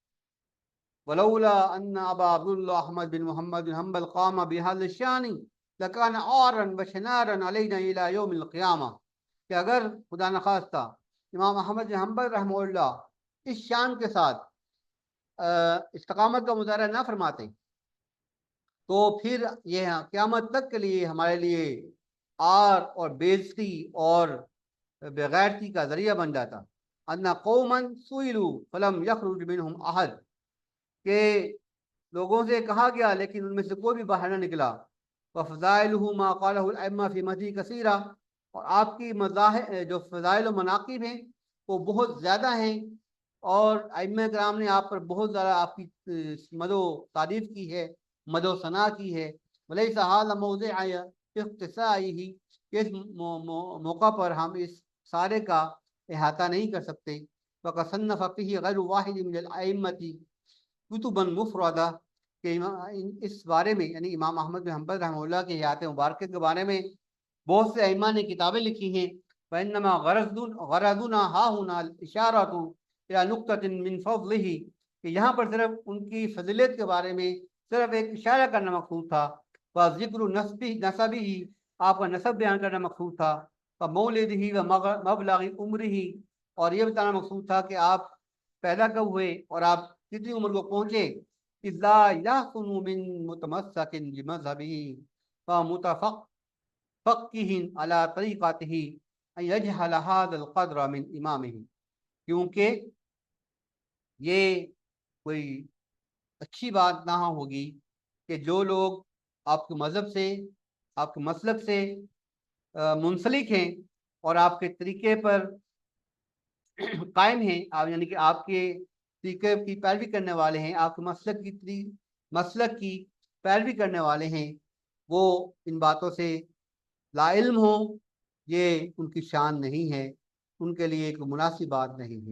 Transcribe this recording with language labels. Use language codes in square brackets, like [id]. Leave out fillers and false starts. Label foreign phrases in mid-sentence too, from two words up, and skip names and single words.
[ar] ولولا أن أبا عبد الله أحمد بن محمد بن حنبل قام بهذا الشأن لكان عارا وشنارا علينا إلى يوم القيامة, [ur] کہ اگر خدا نہ خواستہ امام احمد بن حنبل رحمۃ اللہ اس شان کے ساتھ استقامت کا مظاہرہ نہ فرماتے تو پھر یہ قیامت تک کے لیے ہمارے لیے عار اور بے عزتی اور بے غیرتی کا ذریعہ بن جاتا. [ar] أن قوما سئلوا فلم يخرج منهم أحد, [ur] کہ لوگوں سے کہا گیا لیکن ان میں سے کوئی بھی باہر نہ نکلا. [ar] وفضائله ما قاله الأئمة في مديح كثيرة, [ur] اور آپ کی مظاہر جو فضائل اور مناقب ہیں وہ بہت زیادہ ہیں اور ائمہ کرام نے آپ پر بہت زیادہ آپ کی مدح و تعریف کی ہے، مدح و ثنا کی ہے. [ar] وليس هذا موضع استقصائه, [ur] اس موقع پر ہم اس سارے کا احاطہ نہیں کر سکتے. [ar] وقد صنف فيه غير واحد من الأئمة كتبا مفردة, [ur] کہ اس بارے میں یعنی امام احمد بن حنبل رحمۃ اللہ کے حیات مبارک کے بارے میں بہت سے ائمہ نے کتابیں لکھی ہیں. [ar] وإنما غرضنا هاهنا إشارة إلى نكتة من فضله, [ur] کہ یہاں پر صرف ان کی فضیلت کے بارے میں صرف ایک اشارہ کرنا مقصود تھا. [ar] وذكر نسبه, [ur] آپ کا نسب بیان کرنا مقصود تھا. [ar] ومولده ومبلغ عمره, [ur] اور یہ بتانا مقصود تھا کہ آپ پیدا کب ہوئے اور آپ کتنی عمر کو پہنچے. [ar] إذ لا يحسن من متمسك بمذهبه ومتفقه على طريقته أن يجهل هذا القدر من إمامه, [ur] کیونکہ یہ کوئی اچھی بات نہ ہوگی کہ جو لوگ آپ کے مذہب سے، آپ کے مسلک سے منسلک ہیں اور آپ کے طریقے پر قائم ہیں، آپ یعنی کہ آپ کے طریقے کی پیروی کرنے والے ہیں، آپ کے مسلک کی پیروی کرنے والے ہیں، وہ ان باتوں سے لاعلم ہو، یہ ان کی شان نہیں ہے، ان کے لیے ایک مناسب بات نہیں ہے.